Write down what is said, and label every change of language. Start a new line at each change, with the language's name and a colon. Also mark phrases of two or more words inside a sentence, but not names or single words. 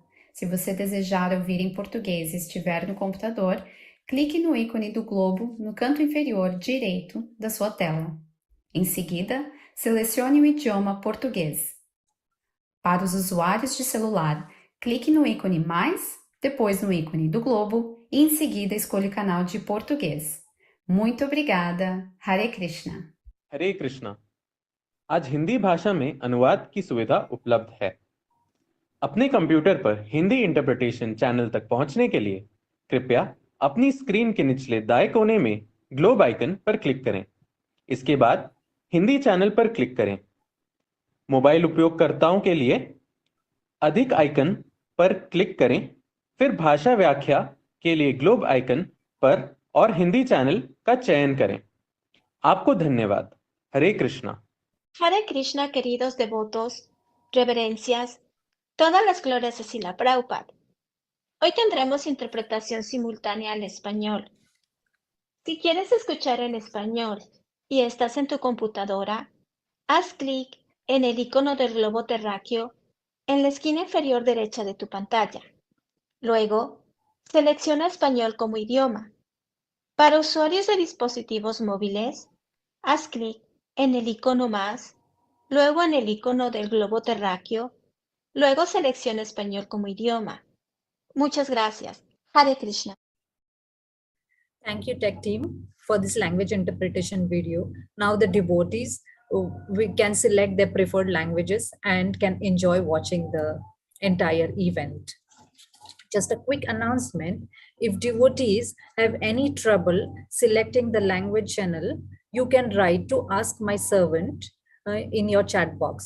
Portuguese: Se você desejar ouvir em português e estiver no computador, clique no ícone do globo no canto inferior direito da sua tela. Em seguida, selecione o idioma português. Para os usuários de celular, clique no ícone mais, depois no ícone do globo e em seguida escolha o canal de português. muito obrigada.
Hindi: हरे कृष्णा. हरे कृष्णा। आज हिंदी भाषा में अनुवाद की सुविधा उपलब्ध है। अपने कंप्यूटर पर हिंदी
English: interpretation channel
Hindi: तक पहुंचने के लिए कृपया अपनी स्क्रीन के निचले दाएं कोने में
English: globe icon
Hindi: पर क्लिक करें। इसके बाद हिंदी चैनल पर क्लिक करें। मोबाइल उपयोगकर्ताओं के लिए अधिक आइकन पर क्लिक करें, फिर भाषा व्याख्या के लिए
English: globe icon
Hindi: पर और हिंदी चैनल का चयन करें। आपको धन्यवाद। हरे कृष्णा।
Spanish: Hare Krishna, queridos devotos, reverencias, todas las glorias a Srila Prabhupada. Hoy tendremos interpretación simultánea al español. Si quieres escuchar en español y estás en tu computadora, haz clic en el icono del globo terráqueo en la esquina inferior derecha de tu pantalla. Luego, selecciona español como idioma. Para usuarios de dispositivos móviles, haz clic en el icono más, luego en el icono del globo terráqueo, luego selecciona español como idioma. Muchas gracias.
English: Hare Krishna. Thank you, Tech Team, for this language interpretation video. Now the devotees we can select their preferred languages and can enjoy watching the entire event. Just a quick announcement, if devotees have any trouble selecting the language channel, you can write to Ask My Servant in your chat box.